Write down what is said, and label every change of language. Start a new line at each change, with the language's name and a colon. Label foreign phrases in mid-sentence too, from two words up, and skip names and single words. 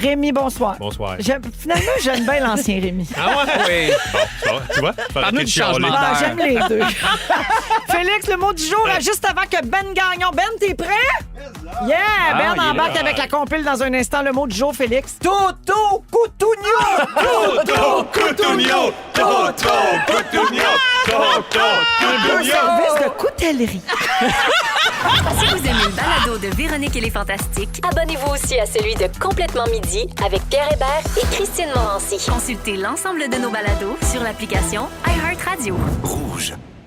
French: Rémi, bonsoir. Bonsoir. Finalement, j'aime bien l'ancien Rémi. Ah ouais? Oui. Bon, tu vois? Parle-nous du changement Ah, d'air. j'aime les deux. Félix, le mot du jour, là, juste avant que Ben Gagnon. Ben, t'es prêt? Yeah! Ah, Ben il est embarque là. avec la compile dans un instant. Le mot du jour, Félix. Toto Coutugno! Toto Coutugno! Toto Coutugno! Toto Un service de coutellerie. Si vous aimez le balado de Véronique et les Fantastiques, Abonnez-vous aussi à celui de Complètement Midi avec Pierre Hébert et Christine Morancy. consultez l'ensemble de nos balados sur l'application iHeartRadio. Rouge.